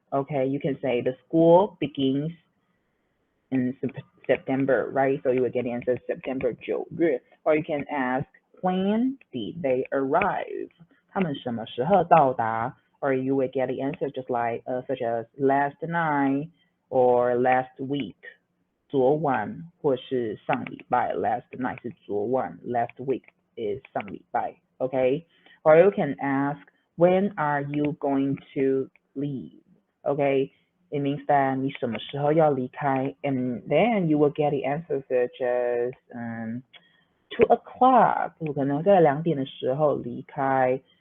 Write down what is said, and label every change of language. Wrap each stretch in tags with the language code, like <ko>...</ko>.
<en>Okay, you can say the school begins in September, right? So you will get the answer September, 9月.Or you can ask when did they arrive?</en> <zh>他们什么时候到达?</zh> <en>Or you will get the answer just like such as last night or last week.</en> <zh>昨晚或是上礼拜</zh> <en>last night</en> <zh>是昨晚</zh> <en>last week is</en> <zh>上礼拜 okay?</zh> <en>Or you can ask when are you going to leave? Okay, it means that</en> <zh>你什么时候要离开</zh> <en>and then you will get the answer such as 2 o'clock</en> <zh>我可能在2点的时候离开</zh>